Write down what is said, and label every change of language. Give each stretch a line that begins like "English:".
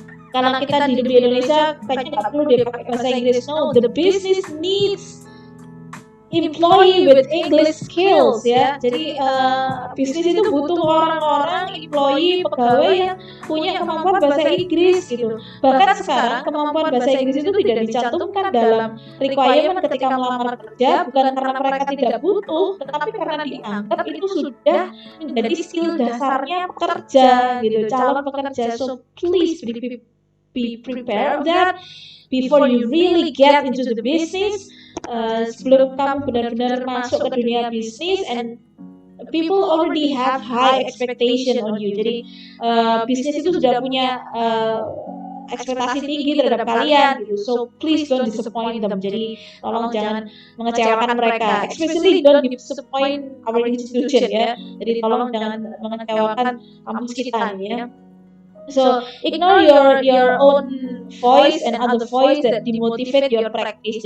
Indonesian: Karena kita hidup di Indonesia kayaknya nggak perlu deh pakai bahasa Inggris.
English: No, the business needs employee with English skills
Indonesian: ya. Jadi bisnis itu butuh orang-orang, employee, pegawai yang punya kemampuan bahasa Inggris gitu. Bahkan sekarang kemampuan bahasa Inggris itu tidak dicantumkan dalam requirement ketika melamar kerja, bukan karena mereka tidak butuh, tetapi karena dianggap itu sudah menjadi skill dasarnya pekerja gitu, calon pekerja.
English: So please be prepared that before you really get into the business.
Indonesian: Sebelum kamu benar-benar masuk ke dunia bisnis,
English: and people already have high expectation on you.
Indonesian: Jadi bisnis itu sudah punya ekspektasi tinggi terhadap kalian gitu.
English: So please don't disappoint them.
Indonesian: Jadi tolong jangan mengecewakan mereka.
English: Especially don't disappoint our institution
Indonesian: ya. Jadi tolong jangan mengecewakan kampus kita ya.
English: So ignore your own voice and other voice that demotivate your practice.